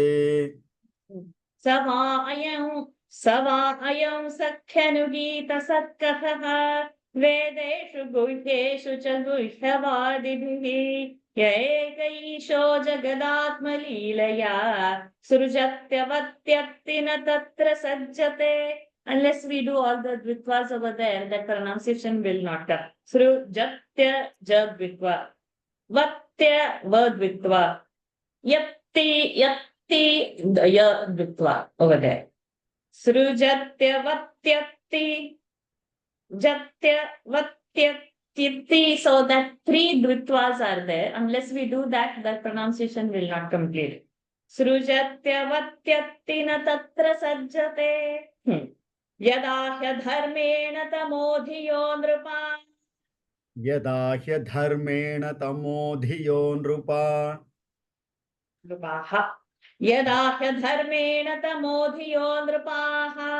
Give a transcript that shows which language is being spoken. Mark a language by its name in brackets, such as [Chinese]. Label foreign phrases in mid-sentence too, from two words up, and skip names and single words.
[Sanskrit] स वा अयं सख्यनुगीत सत्कथः वेदेषु गुह्येषु च गुह्यवादिभिः य एक ईशो जगदात्मलीलया सृजत्यवत्यत्ति न तत्र सज्जते. [English] Unless we do all the dvitvas over there, that pronunciation will not come. [Sanskrit] सृजत्य जद्वित्व, वत्य वद्वित्व, यत्ति यद्वित्व [English] over there. [Sanskrit] सृजत्य वत्यत्ति, जत्य वत्यत्ति. [English] So that three dvitvas are there. Unless we do that, that pronunciation will not complete. [Sanskrit] सृजत्य वत्यत्ति न तत्र सज्जते. यदा ह्यधर्मेण तमोधियो नृपा यदा ह्यधर्मेण तमोधियो नृपाः यदा ह्यधर्मेण तमोधियो नृपाः